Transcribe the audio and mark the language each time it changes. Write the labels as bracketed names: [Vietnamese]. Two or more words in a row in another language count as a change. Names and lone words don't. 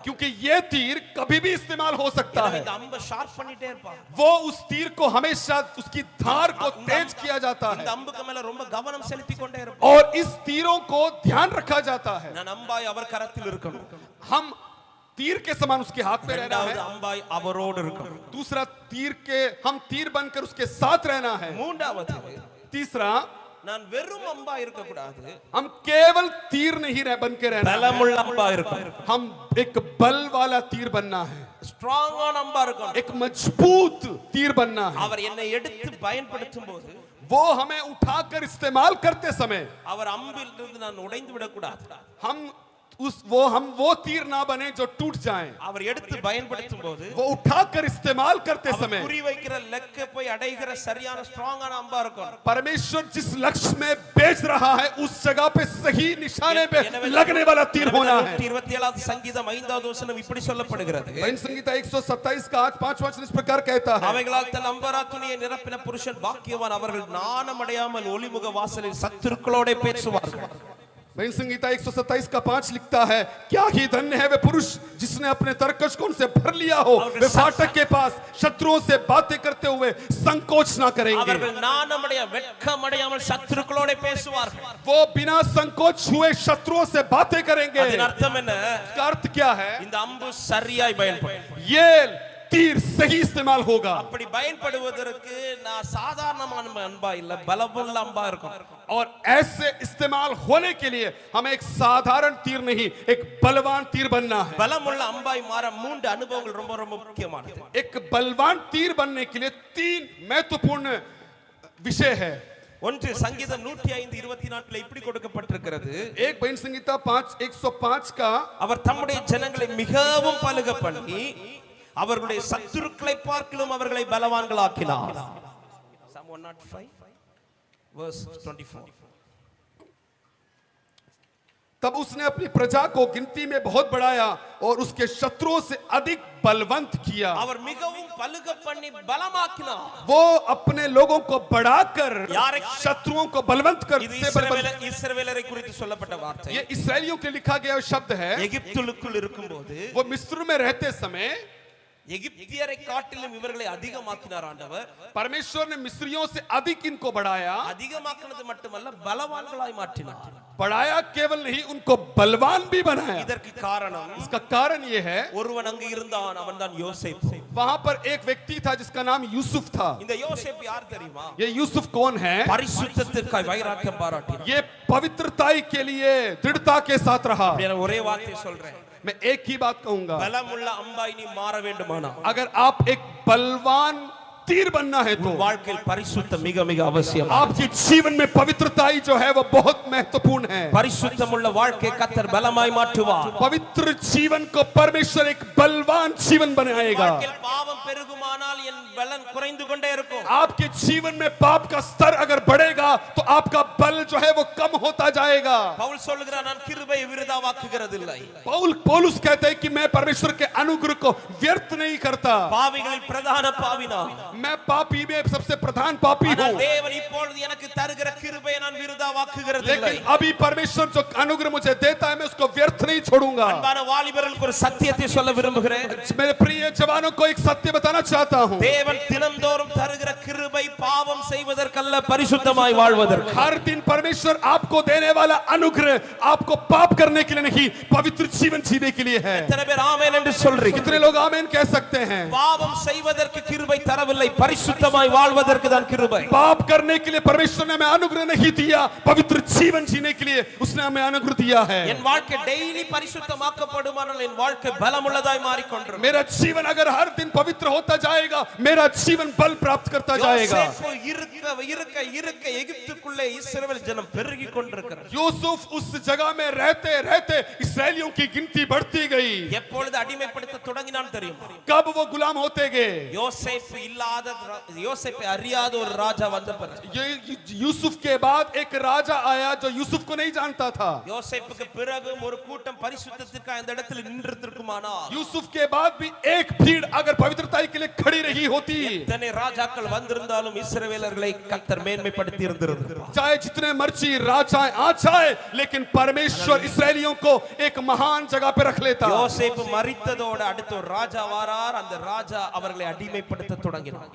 [Hindi] क्योंकि ये तीर कभी भी इस्तेमाल हो सकता है। [Tamil] இந்த அம்பை ஷார்ப் பண்ணிட்டே இருப்பார். [Hindi] वो उस तीर को हमेशा उसकी धार को तेज किया जाता है, [Tamil] இந்த அம்புக்கு மேல ரொம்ப கவனம் செலுத்தி கொண்டே இருப்பார். [Hindi] और इस तीरों को ध्यान रखा जाता है। [Tamil] நான் அம்பாய் அவர் கரத்தில் இருக்கணும், [Hindi] हम तीर के समान उसके हाथ में रहना [Tamil] இரண்டாவது [Hindi] है, [Tamil] அம்பாய் அவரோடு இருக்கணும், [Hindi] दूसरा तीर के हम तीर बनकर उसके साथ रहना है, [Tamil] மூன்றாவது [Hindi] तीसरा [Tamil] நான் வெறும் அம்பா இருக்க கூடாது, [Hindi] हम केवल तीर नहीं बन के रहना है, [Tamil] பலமுள்ள அம்பா இருக்கணும், [Hindi] हम एक बल वाला तीर बनना है, [Tamil] ஸ்ட்ராங் ஆன அம்பா இருக்கணும். [Hindi] एक मजबूत तीर बनना है। [Tamil] அவர் என்னை எடுத்து பயன்படுத்தும் போது [Hindi] वो हमें उठाकर इस्तेमाल करते समय [Tamil] அவர் அம்பில் இருந்து நான் உடைந்து விடக்கூடாது. [Hindi] हम वो तीर ना बने जो टूट जाएं। [Tamil] அவர் எடுத்து பயன்படுத்தும் போது [Hindi] वो उठाकर इस्तेमाल करते समय [Tamil] குறி வைக்கிற லெக்க போய் அடைகிற சரியான ஸ்ட்ராங்கான அம்பா இருக்கும். [Hindi] परमेश्वर जिस लक्ष्य में भेज रहा है उस जगह पे सही निशाने पे लगने वाला तीर होना है। [Tamil] 27வது சங்கீதம் 5வது வசனம் இப்படி சொல்லப்படுகிறது. [Hindi] संगीता 127 का 5 वचन इस प्रकार कहता है, [Tamil] அவைகளால் தன் அம்பரா துணியை நிரப்பின புருஷன் பாக்கியவான், அவர்கள் நாணம் அடையாமல் ஒளிமுக வாசலில் சத்துருக்களோட பேசுவார்கள். [Hindi] भजन संहिता 127 का 5 लिखता है, क्या ही धन्य है वे पुरुष जिसने अपने तरकश को उनसे भर लिया हो, वे फाटक के पास शत्रुओं से बातें करते हुए संकोच ना करेंगे। [Tamil] அவர்கள் நாணமடைய வெட்கமடையாமல் சத்துருக்களோட பேசுவார்கள். [Hindi] वो बिना संकोच हुए शत्रुओं से बातें करेंगे। [Tamil] அதன் அர்த்தம் என்ன? [Hindi] इसका अर्थ क्या है? [Tamil] இந்த அம்பு சரியாய் பயன்படும். [Hindi] ये तीर सही इस्तेमाल होगा। [Tamil] அப்படி பயன்படுவதற்கு நான் சாதாரணமான அம்பா இல்ல, பலமுள்ள அம்பா இருக்கும். [Hindi] और ऐसे इस्तेमाल होने के लिए हमें एक साधारण तीर नहीं, एक बलवान तीर बनना है। [Tamil] பலமுள்ள அம்பாய் மாற 3 அனுபவங்கள் ரொம்ப ரொம்ப முக்கியமானது. [Hindi] एक बलवान तीर बनने के लिए 3 महत्वपूर्ण विषय है। [Tamil] ஒன்று சங்கீதம் 105:24 இப்படி கொடுக்கப்பட்டிருக்கிறது. [Hindi] एक भजन संहिता 105 का [Tamil] அவர் தம்முடைய ஜனங்களை மிகவும் பலுக பண்ணி அவர்களுடைய சத்துருக்களை பார்க்கிலும் அவர்களை பலவான்களாக்கினார். [English] Psalm 105 verse 24. [Hindi] तब उसने अपनी प्रजा को गिनती में बहुत बढ़ाया और उसके शत्रुओं से अधिक बलवंत किया। [Tamil] அவர் மிகவும் பலுக பண்ணி பலமாக்கினார். [Hindi] वो अपने लोगों को बढ़ाकर यार, शत्रुओं को बलवंत कर [Tamil] இது [Hindi] से [Tamil] இஸ்ரவேலரை குறித்து சொல்லப்பட்ட வார்த்தை. [Hindi] ये इसराइलियों के लिखा गया शब्द है। [Tamil] எகிப்துக்குள் இருக்கும்போது [Hindi] वो मिस्र में रहते समय [Tamil] எகிப்தியரை காட்டிலும் இவர்களை அதிகமாக்கினார் ஆண்டவர். [Hindi] परमेश्वर ने मिस्रियों से अधिक इनको बढ़ाया। [Tamil] அதிகமாக்கினது மட்டுமல்ல, பலவான்களாய் மாற்றினார். [Hindi] बढ़ाया केवल नहीं, उनको बलवान भी बनाया। [Tamil] இதற்கு காரணம், [Hindi] इसका कारण ये है, [Tamil] ஒருவன் அங்கு இருந்தான், அவன்தான் யோசேப்பு. [Hindi] वहां पर एक व्यक्ति था जिसका नाम यूसुफ था। [Tamil] இந்த யோசேப்பு யார் தெரியுமா? [Hindi] ये यूसुफ कौन है? [Tamil] பரிசுத்தத்திற்காய் வைராக்கியம் பாராட்டினார். [Hindi] ये पवित्रताई के लिए दृढ़ता के साथ रहा। [Tamil] நான் ஒரே வார்த்தை சொல்றேன், [Hindi] मैं एक ही बात कहूंगा, [Tamil] பலமுள்ள அம்பாய் நீ மாற வேண்டுமானா, [Hindi] अगर आप एक बलवान तीर बनना है तो [Tamil] வாழ்க்கையில் பரிசுத்தம் மிக மிக அவசியம். [Hindi] आपके जीवन में पवित्रताई जो है वो बहुत महत्वपूर्ण है। [Tamil] பரிசுத்தமுள்ள வாழ்க்கை கர்த்தர் பலமாய் மாற்றுவார். [Hindi] पवित्र जीवन को परमेश्वर एक बलवान जीवन बनाएगा। [Tamil] வாழ்க்கையில் பாவம் பெருகுமானால் என் பலன் குறைந்து கொண்டே இருக்கும். [Hindi] आपके जीवन में पाप का स्तर अगर बढ़ेगा तो आपका बल जो है वो कम होता जाएगा। [Tamil] பவுல் சொல்கிறார், நான் கிருபையை விருதாவாக்குகிறதில்லை. [Hindi] पौलुस कहते हैं कि मैं परमेश्वर के अनुग्रह को व्यर्थ नहीं करता। [Tamil] பாவிகளில் பிரதான பாவினான். [Hindi] मैं पापी में सबसे प्रधान पापी हूँ, [Tamil] தேவன் இப்பொழுது எனக்கு தருகிற கிருபையை நான் விருதாவாக்குகிறதில்லை. [Hindi] लेकिन अभी परमेश्वर जो अनुग्रह मुझे देता है मैं उसको व्यर्थ नहीं छोड़ूंगा। [Tamil] அன்பான வாலிபர்களுக்கு ஒரு சத்தியத்தை சொல்ல விரும்புகிறேன். [Hindi] मेरे प्रिय जवानों को एक सत्य बताना चाहता हूँ। [Tamil] தேவன் தினந்தோறும் தருகிற கிருபை பாவம் செய்வதற்கல்ல, பரிசுத்தமாய் வாழ்வதற்கு. [Hindi] हर दिन परमेश्वर आपको देने वाला अनुग्रह आपको पाप करने के लिए नहीं, पवित्र जीवन जीने के लिए है। [Tamil] எத்தனை பேர் ஆமென் என்று சொல்றீங்க? [Hindi] कितने लोग आमेन कह सकते हैं? [Tamil] பாவம் செய்வதற்கு கிருபை தரவில்லை, பரிசுத்தமாய் வாழ்வதற்கு தான் கிருபை. [Hindi] पाप करने के लिए परमेश्वर ने हमें अनुग्रह नहीं दिया, पवित्र जीवन जीने के लिए उसने हमें अनुग्रह दिया है। [Tamil] என் வாழ்க்கை டெய்லி பரிசுத்தமாக்கப்படுமானால் என் வாழ்க்கை பலமுள்ளதாய் மாறிக்கொண்டிருக்கும். [Hindi] मेरा जीवन अगर हर दिन पवित्र होता जाएगा, मेरा जीवन बल प्राप्त करता जाएगा। [Tamil] யோசேப்பு இருக்க எகிப்துக்குள்ளே இஸ்ரவேல் ஜனம் பெருகிக் கொண்டிருக்கிறது. [Hindi] यूसुफ उस जगह में रहते रहते इस्राएलियों की गिनती बढ़ती गई। [Tamil] எப்பொழுது அடிமைப்படுத்த தொடங்கினான் தெரியுமா? [Hindi] कब वो गुलाम होते गए? [Tamil] யோசேப்பை அறியாத ஒரு ராஜா வந்த பிறகு, [Hindi] यूसुफ के बाद एक राजा आया जो यूसुफ को नहीं जानता था। [Tamil] யோசேப்புக்கு பிறகு ஒரு கூட்டம் பரிசுத்தத்திற்காக அந்த இடத்தில் நின்றிருக்குமானால், [Hindi] यूसुफ के बाद भी एक भीड़ अगर पवित्रता के लिए खड़ी रही होती, [Tamil] இத்தனை ராஜாக்கள் வந்திருந்தாலும் இஸ்ரவேலர்களை கர்த்தர் மேன்மைப்படுத்தி இருந்திருந்தார். [Hindi] चाहे जितने मर्जी राजाएं आ जाए, लेकिन परमेश्वर इस्राएलियों को एक महान जगह पे रख लेता। [Tamil] யோசேப்பு மரித்ததோடு அடுத்த ஒரு ராஜா வாரார். அந்த ராஜா அவர்களை அடிமைப்படுத்த தொடங்கினார்.